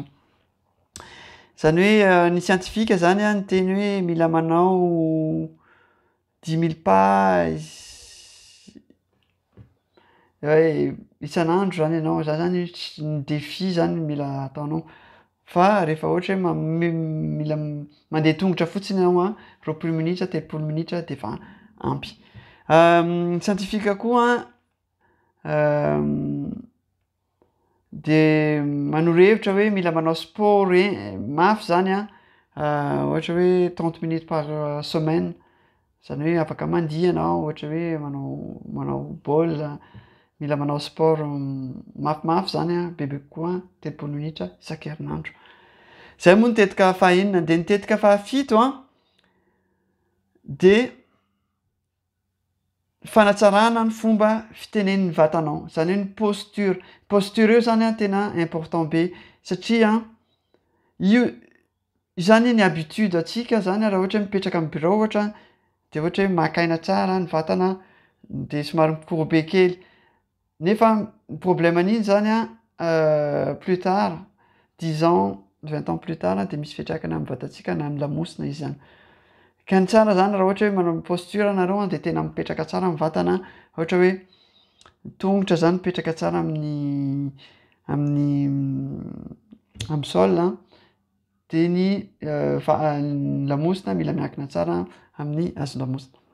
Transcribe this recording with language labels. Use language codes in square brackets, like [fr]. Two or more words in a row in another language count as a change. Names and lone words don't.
[mg] Zany hoe ny siantifika zany ny teny hoe mila manao 10 000 pas isan'andro zany ianao, za zany ny défi zany mila ataonao fa rehefa ohatra hoe mila mandeha tongotra fotsiny ianao 20 minitra 30 minitra de efa ampy. Ny siantifika koa de manoro-hevitra hoe mila manao sport mafy zany ohatra hoe [fr] 30 minutes par semaine, [mg] zany hoe afaka mandihy ianao ohatra hoe manao baolina, mila manao sport mafimafy zany bebe kokoa 30 minitra isan-kerinandro. Zay moa ny tetika fahaenina. De ny tetika fahafito de fanatsarana ny fomba fitenen'ny vatanao, zany hoe ny posture. Posture io zany tena important be satria io zany ny habitude atsika zany raha ohatra hoe mipetraka amin'ny bureau ohatra de ohatra hoe maka-aina tsara ny vatana de somary mikourbe kely nefa ny problème an'iny zany [fr] plus tard 10 ans 20 ans plus tard [mg] de misy fiantraikany amin'ny vatantsika na ny lamosina izy zany. Ka ny tsara zany raha ohatra hoe manao posture anareo de tena mipetraka tsara amin'ny vatana, ohatra hoe tongotra zany mipetraka tsara amin'ny sol de ny lamosina mila miankina tsara amin'ny hazon-damosina.